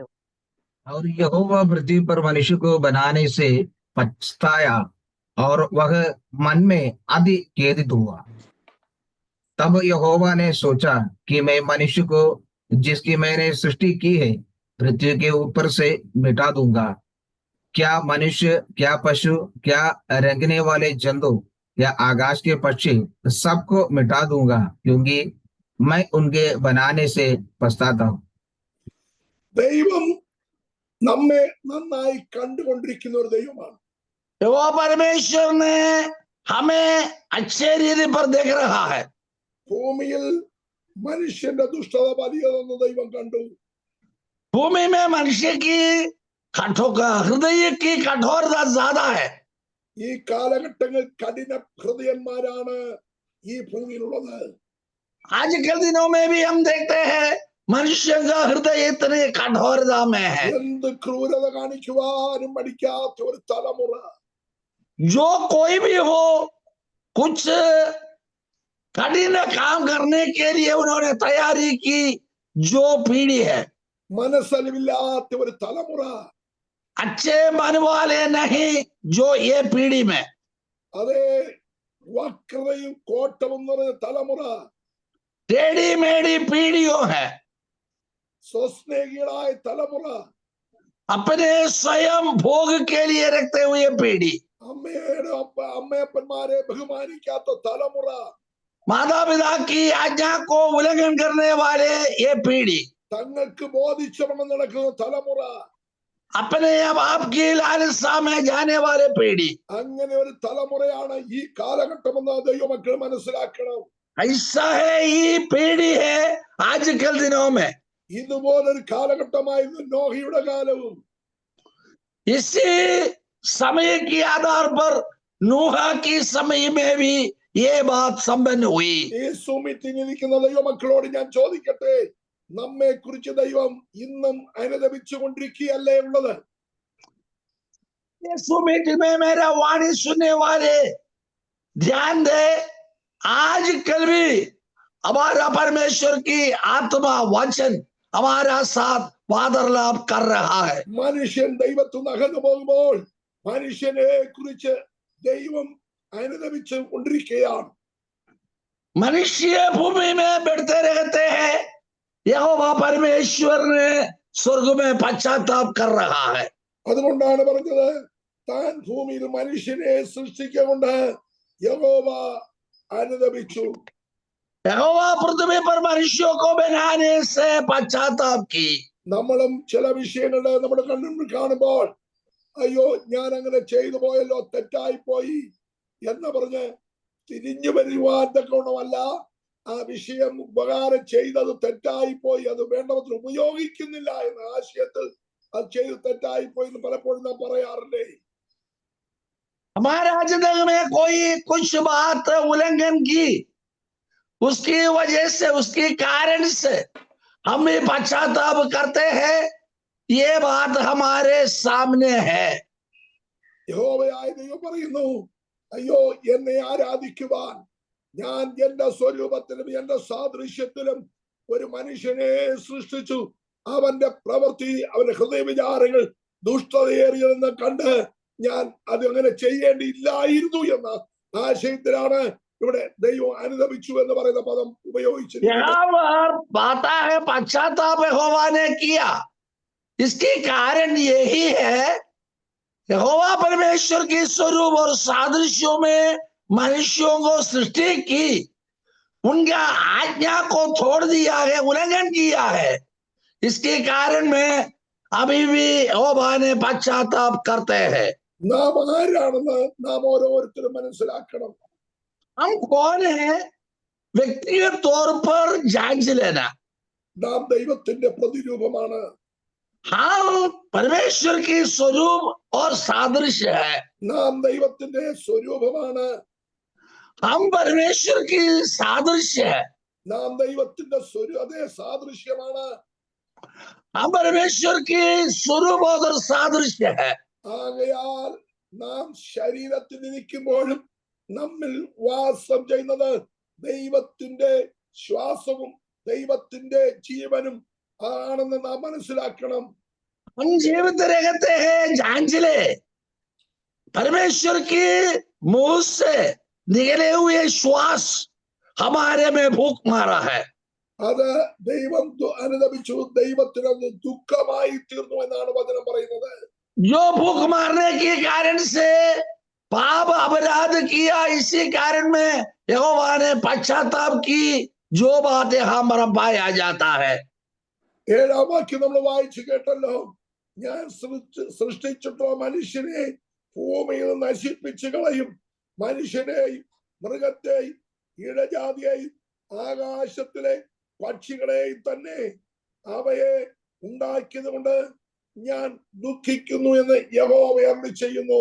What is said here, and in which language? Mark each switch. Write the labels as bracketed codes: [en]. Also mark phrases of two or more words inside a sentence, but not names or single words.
[hi] और यहोवा पृथ्वी पर मनुष्य को बनाने से पछताया और वह मन में अति खेदित हुआ. तब यहोवा ने सोचा कि मैं मनुष्य को जिसकी मैंने सृष्टि की है पृथ्वी के ऊपर से मिटा दूंगा. क्या मनुष्य, क्या पशु, क्या रेंगने वाले जंतु, या आकाश के पक्षी, सबको मिटा दूंगा, क्योंकि मैं उनके बनाने से पछताता हूँ. [ml] ദൈവം നമ്മെ നന്നായി കണ്ടുകൊണ്ടിരിക്കുന്ന ഒരു ദൈവമാണ്. [hi] वो परमेश्वर ने हमें अच्छे रीति पर देख रहा है. [ml] ഭൂമിയിൽ മനുഷ്യന്റെ ദുഷ്ടത വലിയതെന്ന് ദൈവം കണ്ടു. [hi] भूमि में मनुष्य की हृदय की कठोरता ज्यादा है. [ml] ഈ കാലഘട്ടങ്ങൾ കഠിന ഹൃദയന്മാരാണ് ഈ ഭൂമിയിലുള്ളത്. [hi] आजकल दिनों में भी हम देखते हैं मनुष्य का हृदय इतने कठोरता में है. [ml] എന്ത് ക്രൂരത കാണിക്കുവാനും മടിക്കാത്ത ഒരു തലമുറ. [hi] जो कोई भी हो, कुछ कठिन काम करने के लिए उन्होंने तैयारी की. जो पीढ़ी है, [ml] മനസ്സലിവില്ലാത്ത ഒരു തലമുറ. [hi] अच्छे मन वाले नहीं जो ये पीढ़ी में, [ml] അതേ വക്രതയും കോട്ടവും നിറഞ്ഞ തലമുറ. [hi] टेढ़ी मेढ़ी पीढ़ियों है. [ml] സ്വസ്നേഹികളായ തലമുറ. [hi] अपने स्वयं भोग के लिए रखते हुए पीढ़ी. [ml] അമ്മയപ്പന്മാരെ ബഹുമാനിക്കാത്ത തലമുറ. [hi] माता पिता की आज्ञा को उल्लंघन करने वाले ये पीढ़ी. [ml] തങ്ങൾക്ക് ബോധിച്ചവണ്ണം നടക്കുന്ന തലമുറ. [hi] अपने बाप की लालसा में जाने वाले पीढ़ी. [ml] അങ്ങനെ ഒരു തലമുറയാണ് ഈ കാലഘട്ടമെന്ന് ദൈവമക്കൾ മനസ്സിലാക്കണം. [hi] ऐसा है, ये पीढ़ी है आजकल दिनों में. [ml] ഇതുപോലൊരു കാലഘട്ടമായിരുന്നു നോഹയുടെ കാലവും. [hi] इसी समय के आधार पर नूहा की समय में भी ये बात संपन्न हुई. [ml] ഈ സുമിത്തിനിരിക്കുന്ന ദൈവമക്കളോട് ഞാൻ ചോദിക്കട്ടെ, നമ്മെ കുറിച്ച് ദൈവം ഇന്നും അനുദപിച്ചു കൊണ്ടിരിക്കുകയല്ലേ ഉള്ളത്? [hi] सुमित में मेरा वाणी सुनने वाले ध्यान दे, आजकल भी हमारा परमेश्वर की आत्मा वचन हमारा साथ वार्तालाप कर रहा है. [ml] മനുഷ്യൻ ദൈവത്തിൽ നിന്ന് അകന്നു പോകുമ്പോൾ മനുഷ്യനെ കുറിച്ച് ദൈവം അനുദപിച്ചു കൊണ്ടിരിക്കുകയാണ്. [hi] मनुष्य भूमि में बैठते रहते हैं, यहोवा परमेश्वर ने स्वर्ग में पश्चाताप कर रहा है. [ml] അതുകൊണ്ടാണ് പറഞ്ഞത്, താൻ ഭൂമിയിൽ മനുഷ്യനെ സൃഷ്ടിക്കൊണ്ട് യഹോവ അനുദപിച്ചു. [hi] यहोवा पृथ्वी पर मनुष्यों को बनाने से पश्चाताप की. [ml] നമ്മളും ചില വിഷയങ്ങള് നമ്മുടെ കണ്ണുകൾ കാണുമ്പോൾ അയ്യോ ഞാൻ അങ്ങനെ ചെയ്തു പോയല്ലോ, തെറ്റായി പോയി എന്ന് പറഞ്ഞ് തിരിഞ്ഞു വരുവാൻ തക്കവണ്ണമല്ല ആ വിഷയം ഉപകാരം ചെയ്തത് തെറ്റായിപ്പോയി, അത് വേണ്ടവത്തിൽ ഉപയോഗിക്കുന്നില്ല എന്ന ആശയത്തിൽ അത് ചെയ്ത് തെറ്റായിപ്പോയി എന്ന് പലപ്പോഴും നാം പറയാറില്ലേ? [hi] हमारा जिंदगी में कोई कुछ बात उल्लंघन की, उसकी वजह से, उसके कारण से हम भी पश्चाताप करते हैं, ये बात हमारे सामने है। [ml] യഹോവയായ ദൈവം പറയുന്നു, അയ്യോ, എന്നെ ആരാധിക്കുവാൻ ഞാൻ എന്റെ സ്വരൂപത്തിലും എന്റെ സാദൃശ്യത്തിലും ഒരു മനുഷ്യനെ സൃഷ്ടിച്ചു. അവന്റെ പ്രവൃത്തി, അവന്റെ ഹൃദയവിചാരങ്ങൾ ദുഷ്ടതയേറിയതെന്ന് കണ്ട് ഞാൻ അത് അങ്ങനെ ചെയ്യേണ്ടിയില്ലായിരുന്നു എന്ന ആശയത്തിലാണ് ഇവിടെ ദൈവം അനുദപിച്ചു എന്ന് പറയുന്ന പദം ഉപയോഗിച്ചിരിക്കുന്നത്. [hi] यहाँ पर बाता है पश्चाताप यहोवा ने किया, इसके कारण यही है, यहोवा परमेश्वर के स्वरूप और सादृश्यों में मनुष्यों को सृष्टि की, उनका आज्ञा को छोड़ दिया है, उल्लंघन किया है, इसके कारण में अभी भी यहोवा ने पश्चाताप करते हैं। [ml] നാം ആരാണെന്ന് നാം ഓരോരുത്തരും മനസ്സിലാക്കണം. [hi] हम कौन है व्यक्तिगत तौर पर जांच लेना। [ml] നാം ദൈവത്തിന്റെ പ്രതിരൂപമാണ്. [hi] हम परमेश्वर की स्वरूप और सादृश्य है, [ml] നാം ദൈവത്തിന്റെ സ്വരൂപമാണ്. [hi] हम परमेश्वर की सादृश्य है, [ml] നാം ദൈവത്തിന്റെ അതേ സാദൃശ്യമാണ്. [hi] हम परमेश्वर की स्वरूप और सादृश्य है। [ml] ആകയാൽ നാം ശരീരത്തിൽ ഇരിക്കുമ്പോഴും നമ്മിൽ വാസം ചെയ്യുന്നത് ദൈവത്തിന്റെ ശ്വാസവും ദൈവത്തിന്റെ ജീവനും ആണെന്ന് നാം മനസ്സിലാക്കണം. [hi] हम जीवित रहते हैं, जांच ले, परमेश्वर की मुंह से निकले हुए श्वास हमारे में भूख मारा है। [ml] അത് ദൈവം അനുദപിച്ചു, ദൈവത്തിന് അത് ദുഃഖമായി തീർന്നു എന്നാണ് വചനം പറയുന്നത്. [hi] जो भूख मारने के कारण से पाप अपराध किया, इसी कारण में यहोवा ने पश्चाताप की, जो बात यहाँ पर पाया जाता है। [ml] 7-ാം വാക്യം നമ്മൾ വായിച്ചു കേട്ടല്ലോ. ഞാൻ സൃഷ്ടിച്ചിട്ടുള്ള മനുഷ്യനെ ഭൂമിയിൽ നശിപ്പിച്ചു കളയും, മനുഷ്യനെയും മൃഗത്തെയും ഇഴജാതിയെയും ആകാശത്തിലെ പക്ഷികളെയും തന്നെ അവയെ ഉണ്ടാക്കിയത് കൊണ്ട് ഞാൻ ദുഃഖിക്കുന്നു എന്ന് യഹോവ അരുളി ചെയ്യുന്നു.